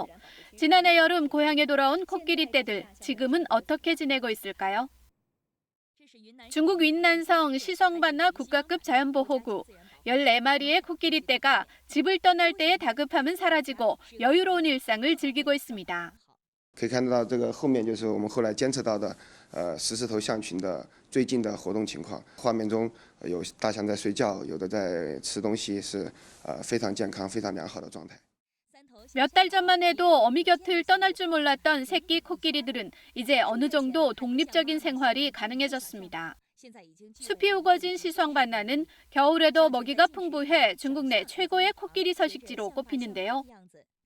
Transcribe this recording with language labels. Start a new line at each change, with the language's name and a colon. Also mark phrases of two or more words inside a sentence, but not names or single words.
Korean: 지난해 여름 고향에 돌아온 코끼리떼들, 지금은 어떻게 지내고 있을까요? 중국 윈난성 시성반나 국가급 자연보호구. 14마리의 코끼리떼가 집을 떠날 때의 다급함은 사라지고 여유로운 일상을 즐기고 있습니다.
Chinese: 可以看到这个后面就是我们后来监测到的石狮头象群的最近的活动情况。画面中有大象在睡觉，有的在吃东西，是非常健康、非常良好的状态。
Korean: 몇 달 전만 해도 어미 곁을 떠날 줄 몰랐던 새끼 코끼리들은 이제 어느 정도 독립적인 생활이 가능해졌습니다. 숲이 우거진 시성반나는 겨울에도 먹이가 풍부해 중국 내 최고의 코끼리 서식지로 꼽히는데요.